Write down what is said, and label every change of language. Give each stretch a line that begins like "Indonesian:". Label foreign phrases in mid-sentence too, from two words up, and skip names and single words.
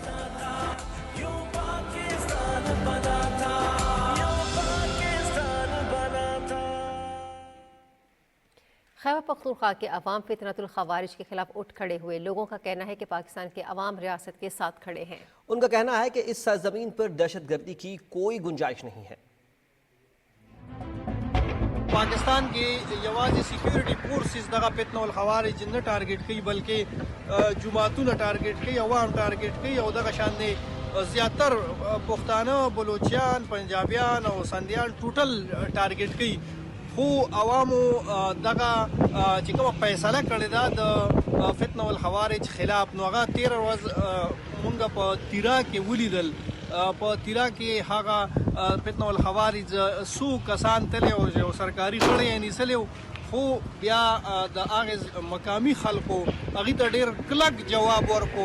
Urdu: خیبر پختونخوا کے عوام فتنۃ الخوارج کے خلاف اٹھ کھڑے ہوئے۔ لوگوں کا کہنا ہے کہ پاکستان کے عوام ریاست کے ساتھ کھڑے ہیں۔ ان کا کہنا ہے کہ اس سرزمین پر دہشت گردی کی کوئی گنجائش نہیں ہے۔
Pashto: پاکستان کی یوازې سیکیورٹی فورسز دغه فتنه الخوارج نه ټارګټ کوي بلکې جماعتونه ټارګټ کوي، عوام ټارګټ کوي او دغه شان دی زیاتر پښتانه، بلوچیان، پنجابیان او سندیان ټوټل ټارګټ کوي، خو عوامو دغه چې کومه فیصله کړې ده د فتنه الخوارج خلاف، نو هغه 13 ورځ مونږ په تیرا کې ولیدل، په تیرا کې هغه فتنه الخوارج څو کسان تللی او یو سرکاري غړی یې نیسلی، خو بیا د هغې مقامي خلکو هغې ته ډېر کلک جواب ورکړو.